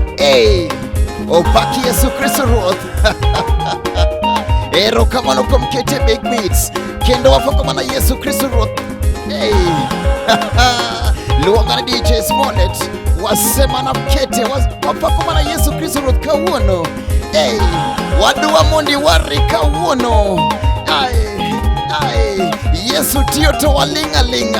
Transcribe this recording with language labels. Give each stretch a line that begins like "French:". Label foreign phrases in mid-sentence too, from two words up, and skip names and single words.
Luo (Kenya and Tanzania): Hey, opaki Yesu Kristo Ruoth. Erokamano kuom kete Big Beats kendo wapako mana Yesu Kristo Ruoth. Hey. Luongana DJ Smollett wasema na kete wapako mana Yesu Kristo Ruoth kawuono. Hey, wadwa mondi wari kawuono. Ai, Yesu tiyo to walinga linga.